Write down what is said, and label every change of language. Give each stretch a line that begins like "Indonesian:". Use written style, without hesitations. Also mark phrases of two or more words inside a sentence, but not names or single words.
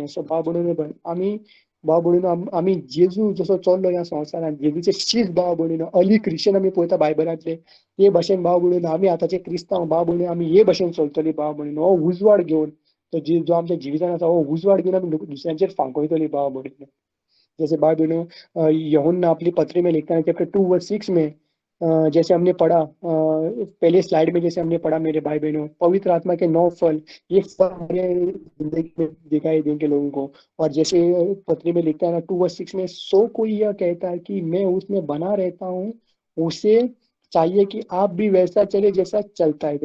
Konkani: सो भाव भयणीनो, आमी भाव भयणीनो आमी जेजू जसो चल्लो ह्या संवसारांत, जेजूचे शीश भाव भयणीनो,
English: early Christian
Konkani: आमी पळयता बायबलांतले, हे भाशेन भाव भयणीनो आमी आतांचे क्रिस्तांव भाव भयणीनो आमी हे भाशेन चलतली भाव भयणीनो। हो उजवाड घेवन, जो आमच्या जिवितांत आसा, हो उजवाड घेवन आमी दुसऱ्यांचेर फांकयतली भाव भयणीनो।
Hindi: जैसे भाई बहनों, यूहन्ना अपनी पत्री में लिखता है चैप्टर 2:6 में, जैसे हमने पढ़ा पहले स्लाइड में, जैसे हमने पढ़ा मेरे भाई बहनों, पवित्र आत्मा के 9 फल, ये फल हमारे जिंदगी में दिखाई देंगे लोगों को। और जैसे पत्री में लिखता है ना 2:6 में, सो कोई यह कहता है कि मैं उसमें बना रहता हूँ, उसे चाहिए कि आप भी वैसा चले जैसा चलता है।